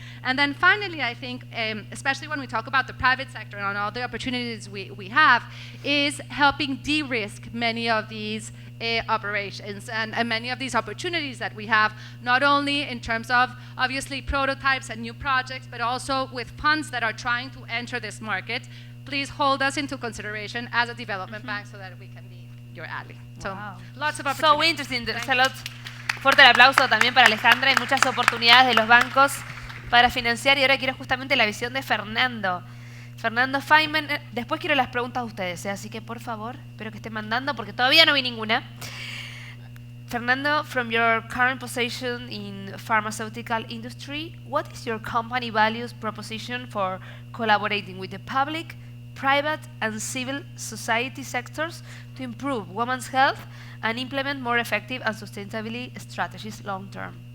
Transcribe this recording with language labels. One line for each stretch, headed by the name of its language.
English: And then finally, I think, especially when we talk about the private sector and all the opportunities we have, is helping de-risk many of these operations and many of these opportunities that we have, not only in terms of obviously prototypes and new projects, but also with funds that are trying to enter this market. Please hold us into consideration as a development bank so that we can be your ally. So lots of opportunities. So interesting, Salud.
Spanish: Fuerte el aplauso también para Alejandra. Hay muchas oportunidades de los bancos para financiar, y ahora quiero justamente la visión de Fernando. Fernando Feynman, después quiero las preguntas de ustedes, así que por favor, espero que estén mandando porque todavía no vi ninguna.
English: Fernando, from your current position in pharmaceutical industry, what is your company values proposition for collaborating with the public, private and civil society sectors to improve women's health and implement more effective and sustainability strategies long term?